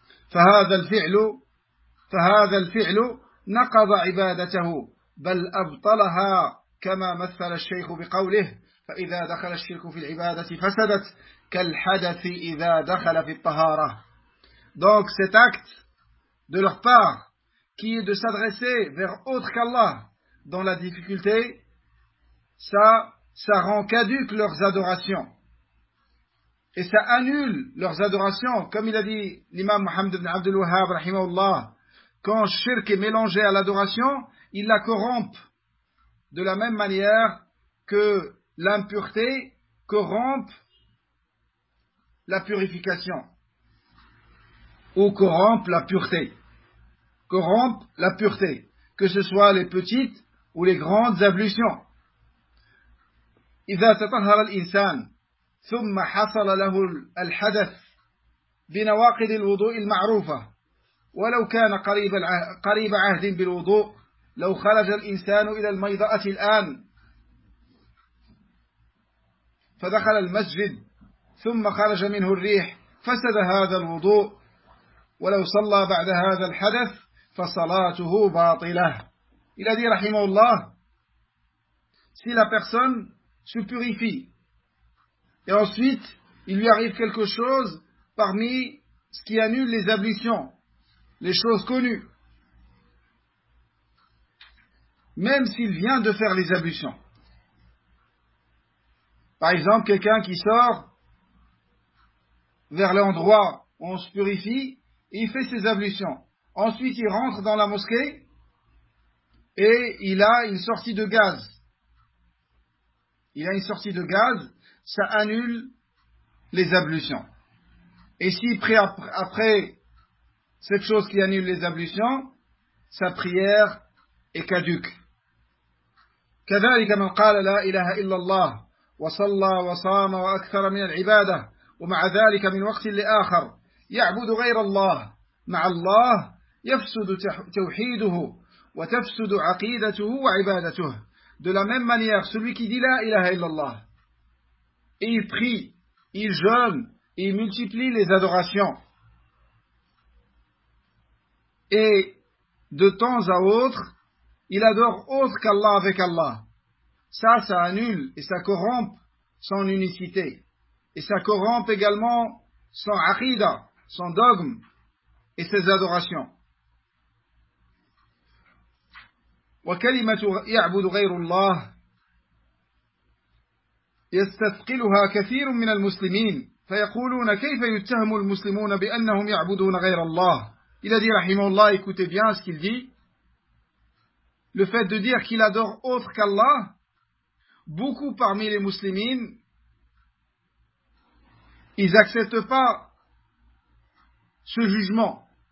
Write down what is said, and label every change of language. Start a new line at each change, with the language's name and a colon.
Arabic: فهذا الفعل نقض عبادته بل أبطلها كما مثل الشيخ بقوله فإذا دخل الشرك في العبادة فسدت كالحدث إذا دخل في الطهارة.
French: Donc cet acte de leur part qui est de s'adresser vers autre qu'Allah dans la difficulté, ça rend caduque leurs adorations. Et ça annule leurs adorations. Comme il a dit l'imam Mohammed ibn Abdul Wahhab, rahimahullah, quand shirk est mélangé à l'adoration, il la corrompt. De la même manière que l'impureté corrompt la purification. Ou corrompt la pureté. Corrompt la pureté. Que ce soit les petites ou les grandes ablutions.
Arabic: إذا تطهر الإنسان ثم حصل له الحدث بنواقض الوضوء المعروفة، ولو كان قريب عهد بالوضوء، لو خرج الإنسان إلى الميضأة الآن فدخل المسجد ثم خرج منه الريح فسد هذا الوضوء، ولو صلى بعد هذا الحدث فصلاته باطلة.
French: Il a dit, rahimahullah, si la personne se purifie et ensuite il lui arrive quelque chose parmi ce qui annule les ablutions, les choses connues, même s'il vient de faire les ablutions. Par exemple, quelqu'un qui sort vers l'endroit où on se purifie, il fait ses ablutions. Ensuite, il rentre dans la mosquée et il a une sortie de gaz. Il a une sortie de gaz, ça annule les ablutions. Et si après cette chose qui annule les ablutions, sa prière est caduque.
Arabic: كذلك من قال لا إله إلا الله وصلى وصام وأكثر من العبادة ومع ذلك من وقت لآخر يعبد غير الله مع الله يفسد توحيده وتفسد عقيدته وعبادته.
French: De la même manière, celui qui dit
Arabic: la ilaha illallah,
French: il prie, il jeûne, il multiplie les adorations. Et de temps à autre, il adore autre qu'Allah avec Allah. Ça annule et ça corrompt son unicité. Et ça corrompt également son aqida, son dogme et ses adorations.
Arabic: وكلمة يعبد غير الله يستثقلها كثير من المسلمين فيقولون كيف يتهم المسلمون بأنهم يعبدون غير الله.
French: Il a dit, rahimahullah, écoutez bien ce qu'il dit. Le fait de dire qu'il adore autre qu'Allah, beaucoup parmi les musulmans, ils n'acceptent pas ce jugement.